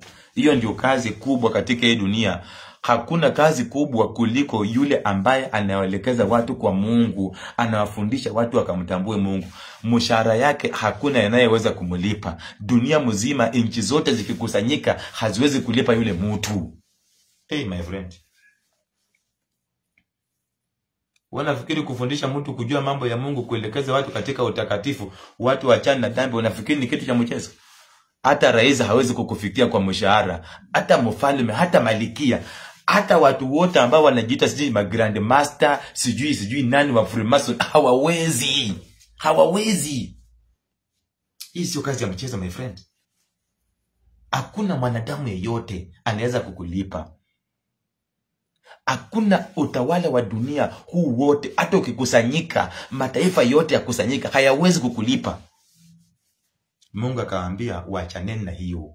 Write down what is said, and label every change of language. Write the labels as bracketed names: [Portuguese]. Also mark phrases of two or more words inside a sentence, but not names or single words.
[Swahili] Hiyo ndio kazi kubwa katika hii dunia. Hakuna kazi kubwa kuliko yule ambaye anaelekeza watu kwa Mungu, anawafundisha watu wakamtambue Mungu. Mshahara yake hakuna anayeweza kumlipa. Dunia mzima, nchi zote zikikusanyika, haziwezi kulipa yule mtu. [English] My friend, [Swahili] wanafikiri kufundisha mtu kujua mambo ya Mungu, kuelekeza watu katika utakatifu, watu wachana na dhambi, unafikiri ni kitu cha mchezo? Hata rais hawezi kukufikia kwa mshahara, hata mfalme, hata malikia, hata watu wote ambao wanajiita sijui ma [English] grand master, [Swahili] sijui nani wa Freemason, hawawezi. Hii sio kazi ya mchezo, [English] my friend. [Swahili] Hakuna mwanadamu yeyote anaweza kukulipa. Hakuna utawala wa dunia huu wote, hata ukikusanyika, mataifa yote ya kusanyika, hayawezi kukulipa. Mungu akawaambia waachaneni na hiyo.